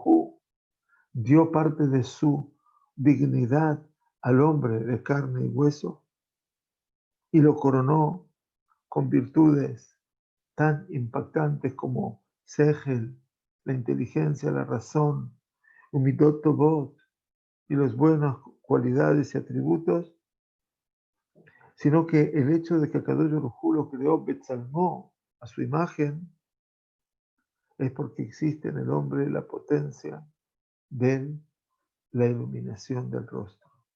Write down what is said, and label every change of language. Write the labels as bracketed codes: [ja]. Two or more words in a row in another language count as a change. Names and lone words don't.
[es] Hu dio parte de su dignidad al hombre de carne y hueso y lo coronó con virtudes tan impactantes como Segel, la inteligencia, la razón, [he] ומידות טובות, [es] y las buenas cualidades y atributos, sino que el hecho de que [he] הקדוש ברוך הוא [es] lo creó Betzalmó, a su imagen, es porque existe en el hombre la potencia de la iluminación del rostro.